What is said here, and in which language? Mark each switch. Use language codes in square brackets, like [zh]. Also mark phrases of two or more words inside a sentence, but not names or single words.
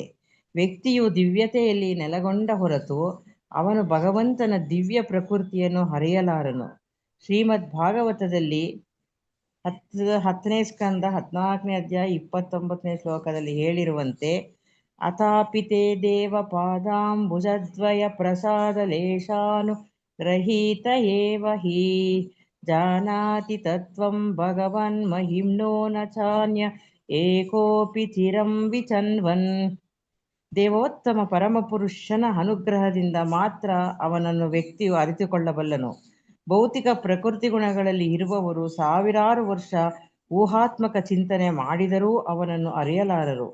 [kn] ವ್ಯಕ್ತಿಯು ದಿವ್ಯತೆಯಲ್ಲಿ ನೆಲೆಗೊಂಡ ಹೊರತು ಅವನು ಭಗವಂತನ ದಿವ್ಯ ಪ್ರಕೃತಿಯನ್ನು ಹರಿಯಲಾರನು. ಶ್ರೀಮದ್ ಭಾಗವತದಲ್ಲಿ 10ನೇ ಸ್ಕಂದ 14ನೇ ಅಧ್ಯಾಯ 29ನೇ ಶ್ಲೋಕದಲ್ಲಿ ಹೇಳಿರುವಂತೆ [sa] ಅಥಾಪಿತೆ ದೇವ ಪಾದಾಂಬುಜದ್ವಯ ಪ್ರಸಾದ ಲೇಶಾನು ರಹಿತ ಏವ ಹಿ ಜಾನಾತಿ ತತ್ವಂ ಭಗವನ್ ಮಹಿಮ್ನೋ ನ ಚಾನ್ಯ ಏಕೋಪಿ ಚಿರಂ ವಿಚನ್ವನ್. [kn] ದೇವೋತ್ತಮ ಪರಮಪುರುಷನ ಅನುಗ್ರಹದಿಂದ ಮಾತ್ರ ಅವನನ್ನು ವ್ಯಕ್ತಿಯು ಅರಿತುಕೊಳ್ಳಬಲ್ಲನು. ಭೌತಿಕ ಪ್ರಕೃತಿ ಗುಣಗಳಲ್ಲಿ ಇರುವವರು ಸಾವಿರಾರು ವರ್ಷ ಊಹಾತ್ಮಕ ಚಿಂತನೆ ಮಾಡಿದರೂ ಅವನನ್ನು ಅರಿಯಲಾರರು.